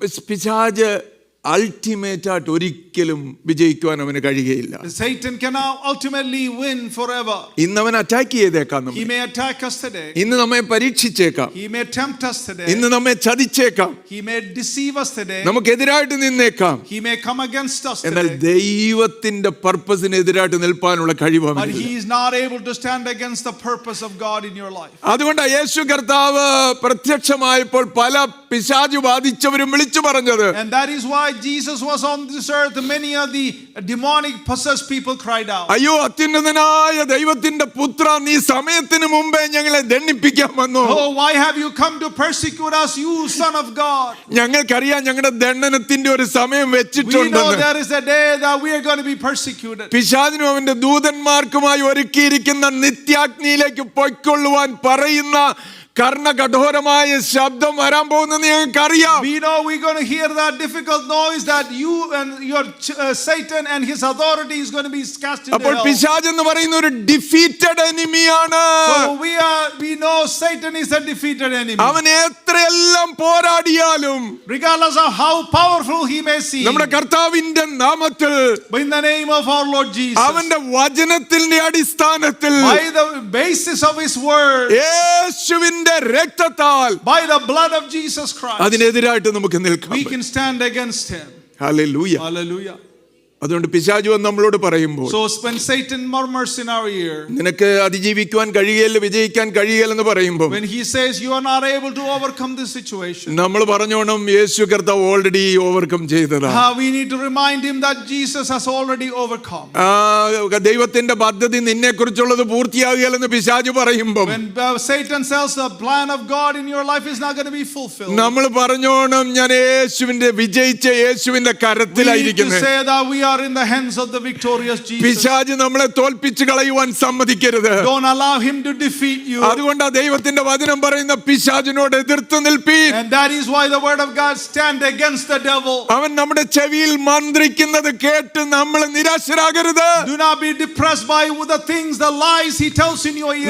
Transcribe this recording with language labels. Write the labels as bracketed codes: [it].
[ml] പിശാച് അൾട്ടിമേറ്റ് ആയിട്ട് ഒരിക്കലും വിജയിക്കുവാൻ അവന് കഴിയുകയില്ല. [en] Satan cannot ultimately win forever. [ml] ഇന്ന് അവൻ അറ്റാക്ക് ചെയ്തേക്കാം. [en] He may attack us today. [ml] ഇന്ന് നമ്മെ പരീക്ഷിച്ചേക്കാം. [en] He may tempt us today. [ml] ഇന്ന് നമ്മെ ചതിച്ചേക്കാം. [en] He may deceive us today. [ml] നമുക്കെതിരായിട്ട് നിന്നേക്കാം. [en] He may come against us today. [ml] എന്നാൽ ദൈവത്തിന്റെ പർപ്പസിന് എതിരായിട്ട് നിൽപ്പാനുള്ള കഴിവ് [en] But he is not able to stand against the purpose of God in your life. [ml] അതുകൊണ്ടാണ് യേശു കർത്താവ് പ്രത്യക്ഷമായപ്പോൾ പല പിശാചു ബാധിച്ചവരും വിളിച്ചു പറഞ്ഞത്. [en] And that is why Jesus was on this earth. Many of the demonic possessed people cried out. [ml] അയ്യോ അത്യുന്നതനായ ദൈവത്തിന്റെ പുത്ര, നീ സമയത്തിന് മുമ്പേ ഞങ്ങളെ ദണ്ഡിപ്പിക്കാൻ വന്നു. [en] Oh, why have you come to persecute us, you son of God? [ml] ഞങ്ങൾക്കറിയാം ഞങ്ങളുടെ ദണ്ഡനത്തിന്റെ ഒരു സമയം വെച്ചിട്ടുണ്ട്. [en] We know there is a day that we are going to be persecuted. [ml] പിശാചിനും അവന്റെ ദൂതന്മാർക്കുമായി ഒരുക്കിയിരിക്കുന്ന നിത്യാഗ്നിയിലേക്ക് പൊയ്ക്കൊള്ളുവാൻ പറയുന്ന കർണകഠോരമായ ശബ്ദം വരാൻ പോകുന്നെന്ന് ഞങ്ങൾക്കറിയാം. [en] We know we're going to hear that difficult noise that you and your Satan and his authority is going to be cast into [ml] അപ്പോൾ [en] hell. [ml] പിശാച് എന്ന് പറയുന്ന ഒരു defeated എനിമിയാണ്. [en] So we know Satan is a defeated enemy. [ml] അവൻ എത്രയെല്ലാം പോരാടിയാലും, [en] regardless of how powerful he may seem, [ml] നമ്മുടെ കർത്താവിന്റെ നാമത്തിൽ, [en] in the name of our Lord Jesus, [ml] അവന്റെ വചനത്തിന്റെ അടിസ്ഥാനത്തിൽ, [en] by the basis of his word, [ml] യേശുവിന്റെ രക്തത്താൽ, [en] by the blood of Jesus Christ, [ml] അതിനെതിരായിട്ട് നമുക്ക് നിൽക്കാം. [en] we can stand against him. [ml] Hallelujah. [en] Hallelujah. [ml] അതുകൊണ്ട് പിശാചു വന്ന് നമ്മളോട് പറയുമ്പോൾ, [en] So when Satan murmurs in our ear, [ml] നിനക്ക് അതിജീവിക്കുവാൻ കഴിയുകയില്ല, വിജയിക്കാൻ കഴിയുകയില്ലെന്ന് പറയുമ്പോൾ, [en] when he says you are not able to overcome this situation, [ml] നമ്മൾ പറഞ്ഞോണം യേശു കർത്താവ് ഓൾറെഡി ഓവർകം ചെയ്തതാ. [en] we need to remind him that Jesus has already overcome. [ml] ദൈവത്തിന്റെ പദ്ധതി നിന്നെ കുറിച്ചുള്ളത് പൂർത്തിയാകുകയില്ലെന്ന് പിശാചു പറയുമ്പോൾ, [en] When Satan says the plan of God in your life is not going to be fulfilled, [ml] നമ്മൾ പറഞ്ഞോണം ഞാൻ യേശുവിന്റെ വിജയിച്ച യേശുവിന്റെ [en] we need to [ml] കരത്തിലായിരിക്കുന്നത്. [en] say that we are in the hands of the victorious Jesus. [ml] പിശാച് നമ്മളെ തോൽപ്പിച്ച് കളയുവാൻ സമ്മതിക്കരുത്. [en] Don't allow him to defeat you. [ml] അതുകൊണ്ട് ദൈവത്തിന്റെ വചനം പറയുന്ന പിശാചിനോട് എതിർത്ത് നിൽപ്പീൻ. [en] And that is why the word of God stand against the devil. [ml] അവൻ നമ്മുടെ ചെവിയിൽ മന്ത്രിക്കുന്നത് കേട്ട് നമ്മൾ നിരാശരാകരുത്. [en] Do not be depressed by the things, the lies he tells in your ear.